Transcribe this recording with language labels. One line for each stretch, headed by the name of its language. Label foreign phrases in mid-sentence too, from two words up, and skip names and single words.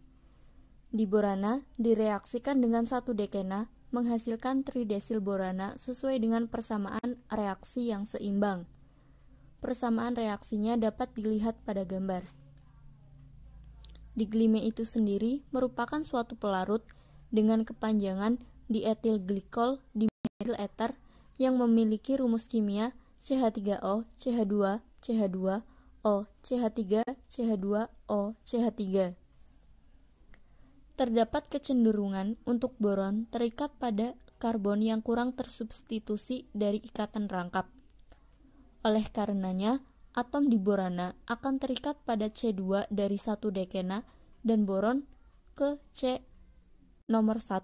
Indonesian: Diborana direaksikan dengan satu dekena menghasilkan tridesil borana sesuai dengan persamaan reaksi yang seimbang. Persamaan reaksinya dapat dilihat pada gambar. Diglime itu sendiri merupakan suatu pelarut dengan kepanjangan dietil glikol di metil eter yang memiliki rumus kimia CH3O, CH2, CH2, O, CH3, CH2, O, CH3. Terdapat kecenderungan untuk boron terikat pada karbon yang kurang tersubstitusi dari ikatan rangkap. Oleh karenanya, atom diborana akan terikat pada C2 dari satu dekena dan boron ke C nomor 1.